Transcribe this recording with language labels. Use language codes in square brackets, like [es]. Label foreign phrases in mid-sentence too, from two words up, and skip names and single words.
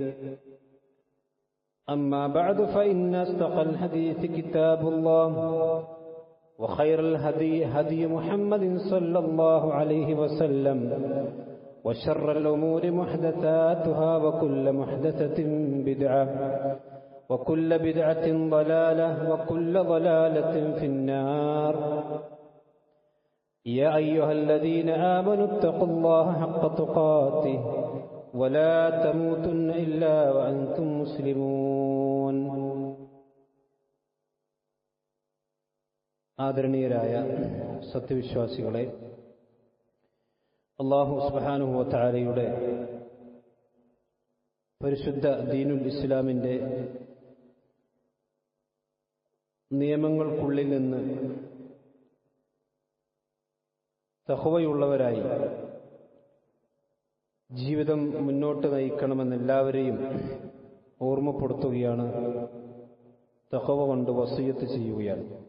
[ar] أما بعد فإن أصدق الحديث كتاب الله وخير الهدي هدي محمد صلى الله عليه وسلم وشر الأمور محدثاتها وكل محدثة بدعة وكل بدعة ضلالة وكل ضلالة في النار. يا أيها الذين آمنوا اتقوا الله حق تقاته ولا تموتن إلا وأنتم مسلمون. [ml] ആദരണീയരായ സത്യവിശ്വാസികളെ, [ar] الله سبحانه وتعالى [ml] പരിശുദ്ധ [ar] دين الإسلام [ml] നിയമങ്ങൾക്കുള്ളിൽ നിന്ന് തഖ്വയുള്ളവരായി ജീവിതം മുന്നോട്ട് നയിക്കണമെന്ന് എല്ലാവരെയും ഓർമ്മപ്പെടുത്തുകയാണ്, തഖ്വ കൊണ്ട് വസിയത്ത് ചെയ്യുകയാണ്.